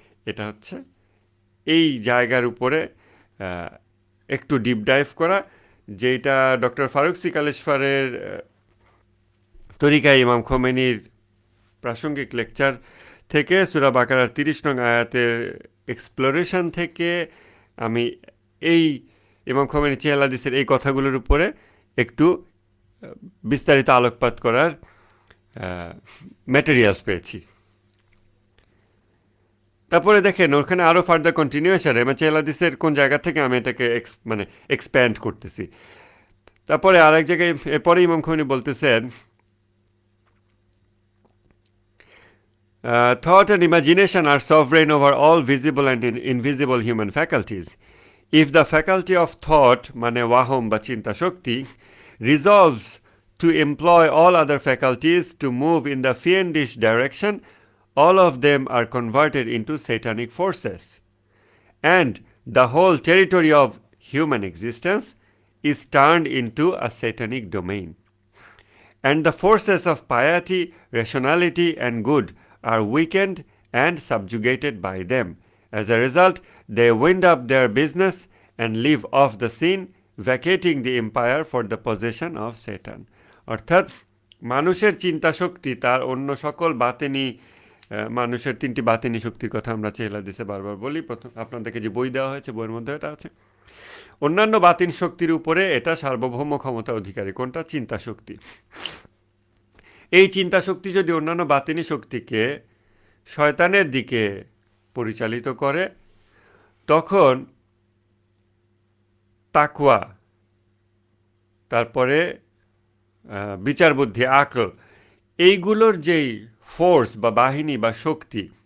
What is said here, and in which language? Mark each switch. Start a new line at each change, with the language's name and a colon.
Bangla: এটা হচ্ছে এই জায়গার উপরে একটু ডিপ ডাইভ করা, যেটা ডক্টর ফারুক সি কালেশফারের তরিকা ইমাম খোমেনির প্রাসঙ্গিক লেকচার থেকে সূরা বাকারার 30 নং আয়াতের এক্সপ্লোরেশন থেকে আমি এই ইমাম খোমেনি চেহেল হাদিসের এই কথাগুলোর উপরে একটু বিস্তারিত আলোকপাত করার ম্যাটেরিয়ালস পেয়েছি। তারপরে দেখেন ওখানে আরও ফার্দার কন্টিনিউয়েশন, মানে চেহেল হাদিসের কোন জায়গা থেকে আমি এটাকে মানে এক্সপ্যান্ড করতেছি। তারপরে আরেক জায়গায় এরপরে ইমাম খোমেনি বলতেছেন,
English: thought and imagination are sovereign over all visible and invisible human faculties. If the faculty of thought,
Bangla: মানে ওয়াহম বা চিন্তা শক্তি,
English: resolves to employ all other faculties to move in the fiendish direction, all of them are converted into satanic forces, and the whole territory of human existence is turned into a satanic domain. And the forces of piety, rationality, and good are weakened and subjugated by them. As a result, they wind up their business and leave off the scene, vacating the empire for the possession of Satan.
Bangla: অর্থাৎ মানুষের চিন্তা শক্তি তার অন্য সকল বাতেনি মানুষের 3টি বাতিনি শক্তির কথা আমরা চিহিল হাদিসে বারবার বলি। প্রথম আপনাদেরকে যে বই দেওয়া হয়েছে, বইয়ের মধ্যে এটা আছে। অন্যান্য বাতিন শক্তির উপরে এটা সার্বভৌম ক্ষমতা অধিকারী। কোনটা? চিন্তা শক্তি। এই চিন্তা শক্তি যদি অন্যান্য বাতিনি শক্তিকে শয়তানের দিকে পরিচালিত করে, তখন তাকওয়া, তারপরে বিচার বুদ্ধি, আকল, এইগুলোর যেই ফোর্স বা বাহিনী বা শক্তি,